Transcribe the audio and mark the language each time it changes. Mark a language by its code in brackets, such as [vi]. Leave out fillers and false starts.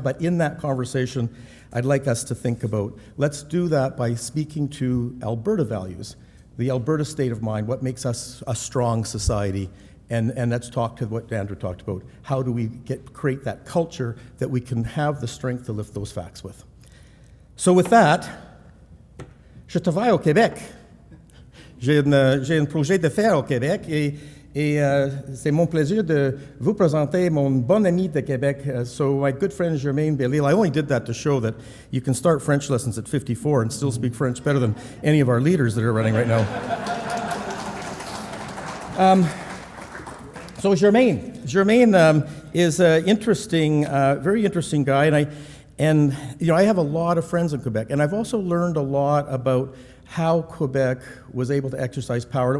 [en] But in that conversation, I'd like us to think about, let's do that by speaking to Alberta values, the Alberta state of mind, what makes us a strong society, and let's talk to what Andrew talked about. How do we create that culture that we can have the strength to lift those facts with? So with that, [fr] je travaille au Québec. J'ai un projet de faire au Québec et c'est mon plaisir de vous présenter mon bon ami de Québec. [en] So my good friend Germaine Bellil. I only did that to show that you can start French lessons at 54 and still speak French better than any of our leaders that are running right now. So Germaine is an interesting, very interesting guy, and I have a lot of friends in Quebec, and I've also learned a lot about how Quebec was able to exercise power.